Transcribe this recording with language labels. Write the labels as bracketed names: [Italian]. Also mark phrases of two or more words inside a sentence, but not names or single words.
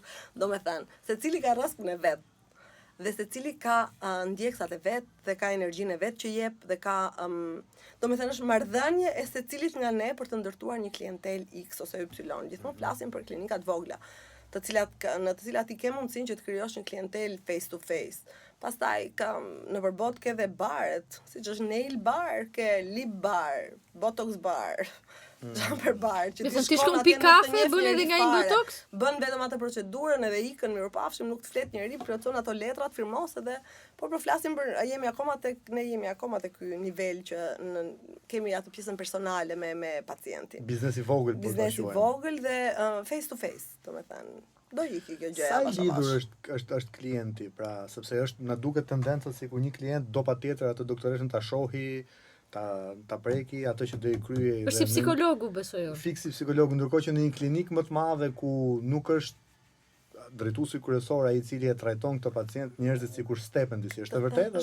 [Albanian] Domethënë, secili ka rrezikun e vet. Dhe secili ka ndjeksat e vet dhe ka energjinë e vet që jep dhe ka domethënë është marrëdhënie e secilit nga ne për të ndërtuar një klientel X ose Y. Gjithmonë flasim për klinikat vogla, në të cilat i ke mundësinë që të krijosh një klientel [English] face to face. [Albanian] Pastaj në përbot ke dhe baret, siç është [English] nail bar, [Albanian] ke [English] lip bar, botox bar, jumper bar, [Albanian] që ti shkon pi kafe, bën edhe nga një botox? Bën vetëm atë procedurën edhe ikën mirëpafshim, nuk të flet njëri, plotson ato letrat, firmos edhe po flasim për ne jemi akoma tek ky nivel që kemi atë pjesën personale me pacientin. Biznesi vogël, biznesi vogël dhe [English] face to face, [Albanian] domethënë. Do iki kjo gjë. Sa i lidhur është klienti, pra, sepse na duket tendenca sikur një klient do patjetër atë doktoreshën ta shohi, ta preki atë që do i kryej. Është si psikologu, besoj unë. Fiksi psikologu, ndërkohë që në një klinik më të madhe ku nuk është drejtuesi kryesor ai i cili e trajton këtë pacient, njerëzit sikur stepen disi, është e vërtetë?